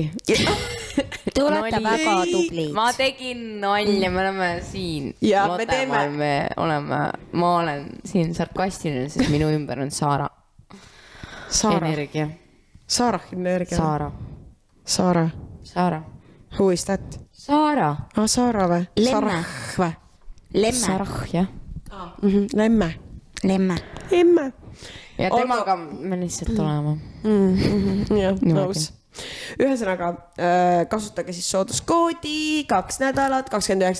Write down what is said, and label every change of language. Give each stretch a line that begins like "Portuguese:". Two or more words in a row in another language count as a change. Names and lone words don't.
Estonian: Te olete väga tublid . ma tegin nalja , me oleme siin . Ja me teeme- me oleme , ma olen siin sarkastiline , sest minu ümber on Saara . Saara , energia . Saara Energia . Saara . Saara , Saara .
English: who is that ?
Estonian: Saara . Saara või ? Lemme. või ? Lemme , Sarah , jah . Lemme . lemme . Emme . ja Olgu. temaga me lihtsalt oleme . jah , Niimoodi. nõus . ühesõnaga kasutage siis sooduskoodi 2 nädalat , 29.